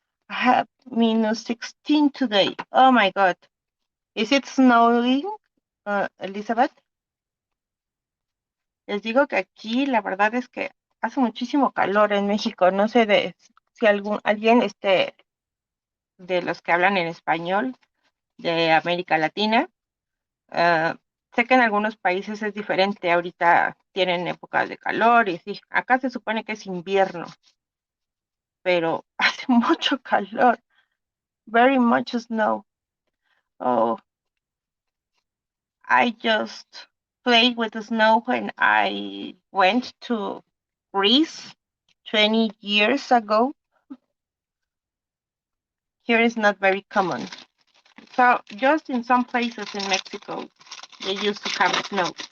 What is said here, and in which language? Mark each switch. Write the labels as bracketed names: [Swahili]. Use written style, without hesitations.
[English] I have -16 today. Oh my God. Is it snowing, Elizabeth? [Spanish] Les digo que aquí la verdad es que hace muchísimo calor en México. No sé si alguien de los que hablan en español de América Latina. Sé que en algunos países es diferente. Ahorita tienen épocas de calor y sí, acá se supone que es invierno, pero hace mucho calor. [English] Very much snow. Oh, I just played with the snow when I went to Greece 20 years ago. Here is not very common. So just in some places in Mexico, they used to have snow.